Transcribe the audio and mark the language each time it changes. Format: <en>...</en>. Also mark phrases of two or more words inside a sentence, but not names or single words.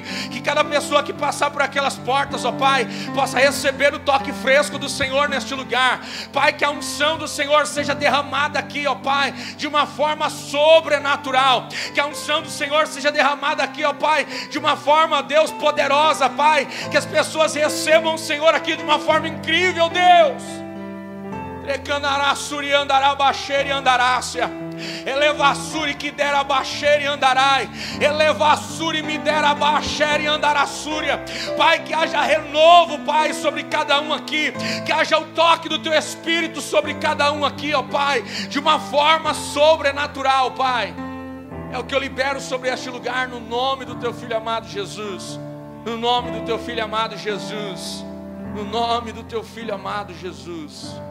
<pt>Que cada pessoa que passar por aquelas portas, ó Pai, possa receber o toque fresco do Senhor neste lugar. Pai, que a unção do Senhor seja derramada aqui, ó Pai, de uma forma sobrenatural. Que a unção do Senhor seja derramada aqui, ó Pai, de uma forma, Deus, poderosa, Pai. Que as pessoas recebam o Senhor aqui de uma forma incrível, Deus. Recandarassuri andará baixeira e andarácia. Elevassuri que dera baixeira e andarai. Elevassuri me dera baixeira e andarassúria. Pai, que haja renovo, Pai, sobre cada um aqui. Que haja o toque do teu Espírito sobre cada um aqui, ó Pai, de uma forma sobrenatural, Pai. É o que eu libero sobre este lugar, no nome do teu Filho amado Jesus. No nome do teu Filho amado Jesus. No nome do teu Filho amado Jesus.</pt>